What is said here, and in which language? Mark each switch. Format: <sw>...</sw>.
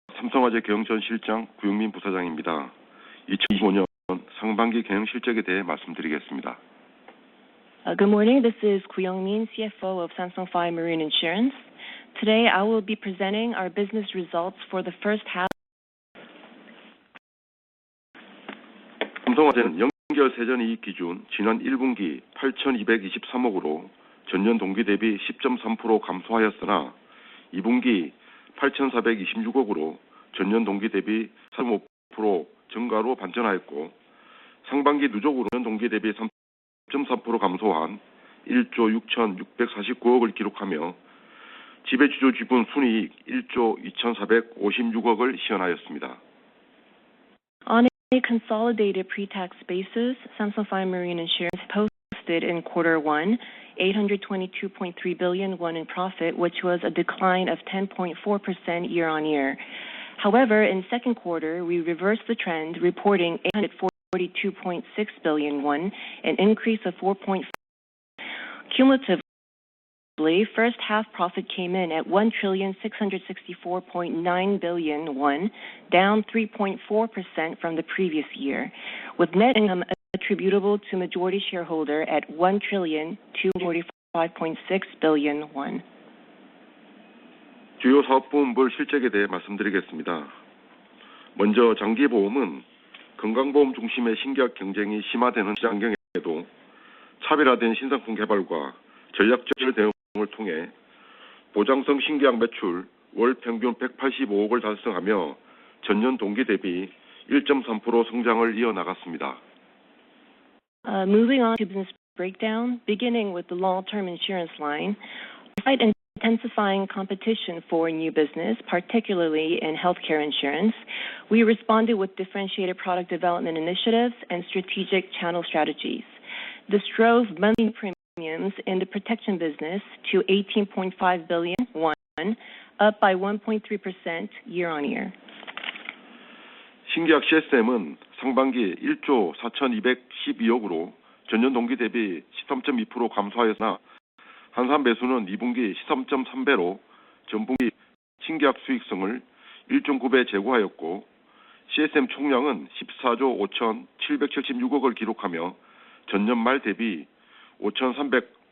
<ko>삼성화재 경영실장 구영민 부사장입니다. 2025년 상반기 경영 실적에 대해 말씀드리겠습니다.</ko> <en>Good morning. This is Koo Young-min, CFO of Samsung Fire Marine Insurance. Today, I will be presenting our business results for the first half.</en> <ko>삼성화재는 연결 세전이익 기준 지난 1분기 8,223억으로 전년 동기 대비 10.3% 감소하였으나 2분기 8,426억으로 전년 동기 대비 3.5% 증가로 반전하였고 상반기 누적으로는 동기 대비 3.4% 감소한 1조 6,649억을 기록하며 지배주주 지분 순이익 1조 2,456억을 시현하였습니다.</ko> <en>On a consolidated pre-tax basis, Samsung Fire Marine Insurance posted in quarter 1 822.3 billion won in profit, which was a decline of 10.4% year-on-year. However, in second quarter, we reversed the trend, reporting 842.6 billion won, an increase of 4.5%. Cumulatively, first half profit came in at 1,664.9 billion won, down 3.4% from the previous year, with net income attributable to majority shareholder at 1,245.6 billion won.</en> <ko>주요 사업부문별 실적에 대해 말씀드리겠습니다. 먼저 장기보험은 건강보험 중심의 신규약 경쟁이 심화되는 시장 환경에도 차별화된 신상품 개발과 전략적 대응을 통해 보장성 신규약 매출 월 평균 185억을 달성하며 전년 동기 대비 1.3% 성장을 이어나갔습니다.</ko> <en>Moving on to business breakdown, beginning with the long-term insurance line. Despite intensifying competition for new business, particularly in healthcare insurance, we responded with differentiated product development initiatives and strategic channel strategies. This drove monthly premiums in the protection business to 18.5 billion won, up by 1.3% year-on-year.</en> <ko>신규약 CSM은 상반기 1조 4,212억으로 전년 동기 대비 13.2% 감소하였으나 한산 배수는 2분기 13.3배로 전분기 신규약 수익성을 1.9배 제고하였고 CSM 총량은 14조 5,776억을 기록하며 전년 말 대비 5,030.</ko>